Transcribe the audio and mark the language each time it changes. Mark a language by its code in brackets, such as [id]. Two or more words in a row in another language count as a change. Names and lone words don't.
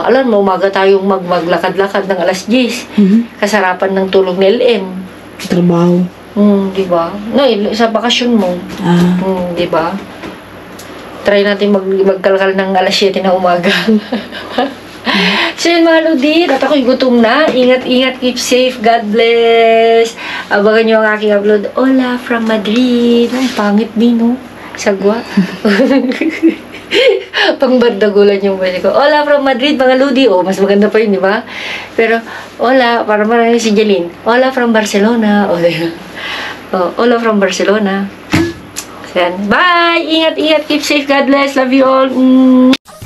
[tl] Alam mo, umaga tayong maglakad-lakad ng alas 10. Kasarapan ng tulog ng LM. Trabaho. Di ba? No, sa bakasyon mo. Di ba? Try natin magkalkal ng alas 7 na umaga. So yun mga lodi, at ako'y gutom na. Ingat-ingat, [en] keep safe, God bless. [tl] Abangan nyo ang aking upload. [en] Hola from Madrid. [tl] Ang pangit din, no? Sagwa. Pangbardagulan yung pwede ko. [en] Hola from Madrid, [tl] mga lodi. Oh, mas maganda pa yun, di ba? Pero, hola, para marami si Jeline. [en] Hola from Barcelona. Hola from Barcelona. So, [tl] yan. Bye! Ingat-ingat, [en] keep safe, God bless. Love you all.